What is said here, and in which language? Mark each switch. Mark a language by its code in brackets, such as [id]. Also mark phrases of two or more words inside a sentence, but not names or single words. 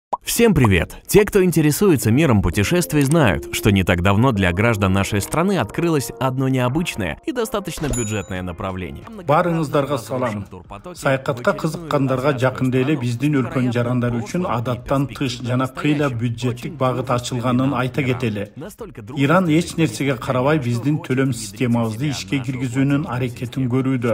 [ru] Всем привет! Те, кто интересуется миром путешествий, знают, что не так давно для граждан нашей страны открылось одно необычное и достаточно бюджетное направление. [ky] Барыңыздарға салам. Саякатка кызыккандарга жакында эле биздин өлкөнүн жарандар үчүн адаттан тыш жана кыйла бюджеттик багыт ачылганын айта кетели. Иран эч нерсеге карабай биздин төлөм системабызды ишке киргизүүнүн аракетин көрүүдө.